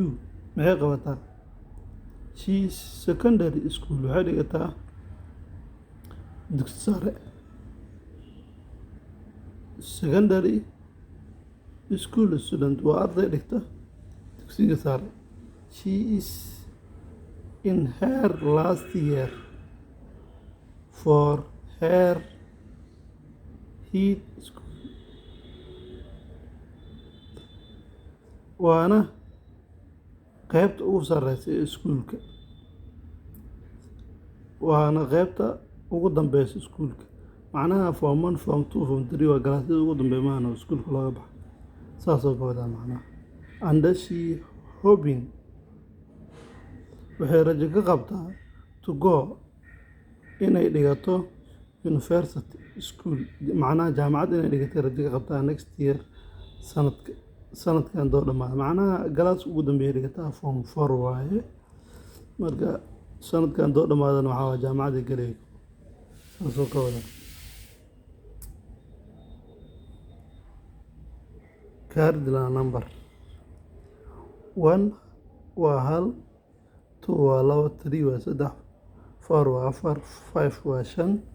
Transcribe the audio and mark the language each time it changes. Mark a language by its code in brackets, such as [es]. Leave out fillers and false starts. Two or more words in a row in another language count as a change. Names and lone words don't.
[so] Maxay qabataa? [en] She is secondary school. [so] Waxay dhigataa dugsi sare. [en] Secondary school student [so] waa arday dhigta dugsiga sare. [en] She is in her last year for her head school. [so] Waana qaybta ugu sareysa ee iskuulka. Waana qaybta ugu dambeysa iskuulka. Macnaha form 1, form 2, form 3 waa galaasyada ugu dambeeya maana iskuulka looga baxo. Saasoo ka wadaa macnaha. [en] And she hoping [so] waxay rajo ka qabtaa [en] to go [so] inay dhigato [en] university school. [so] Macnaha jaamacad inay dhigatay rajo ka qabtaa [en] next year [so] sanadkan doo dhamaada. Macnaha galaas ugu dambeeya dhigataa form 4 waaye. Marka sanadkan doo dhamaadana waxaa waa jaamacadda galay. Saasoo ka wadaa. [en] Cardinal number 1 [so] waa 1, 2 waa 2, 3 waa 3, 4 waa 4, 5 waa 5,